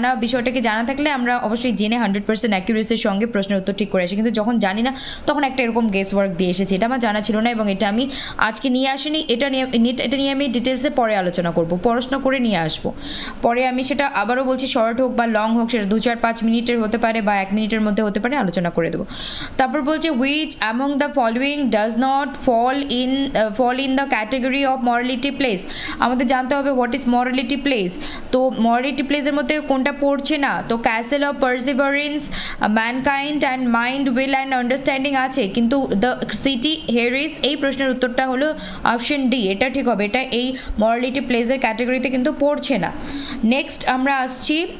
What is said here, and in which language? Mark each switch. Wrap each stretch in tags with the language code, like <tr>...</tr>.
<bn>বিষয়টাকে জানা থাকলে আমরা অবশ্যই জেনে 100% অ্যাকিউরেসির সঙ্গে প্রশ্নের উত্তর ঠিক করে আসি, কিন্তু যখন জানি না তখন একটা এরকম গেস ওয়ার্ক দিয়ে এসেছি। এটা আমার জানা ছিল না এবং এটা আমি আজকে নিয়ে আসিনি। এটা নিয়ে আমি ডিটেলসে পরে আলোচনা করব, পড়াশোনা করে নিয়ে আসবো। পরে আমি সেটা আবারও বলছি, শর্ট হোক বা লং হোক, সেটা 2-4-5 মিনিটের হতে পারে বা 1 মিনিটের মধ্যে হতে পারে, আলোচনা করে দেবো। তারপর বলছে</bn> <en>which among the following does not fall in the category of morality place।</en> <bn>আমাদের জানতে হবে হোয়াট ইজ morality place। তো morality place এর মধ্যে কোনটা পড়ছে না? তো castle of Perseverance, mankind and mind, will and understanding আছে, কিন্তু দ্য সিটি হেরিস, এই প্রশ্নের উত্তরটা হলো অপশন ডি, এটা ঠিক হবে। এটা এই মরালিটি প্লেসের ক্যাটাগরিতে কিন্তু পড়ছে না। নেক্সট আমরা আসছি</bn>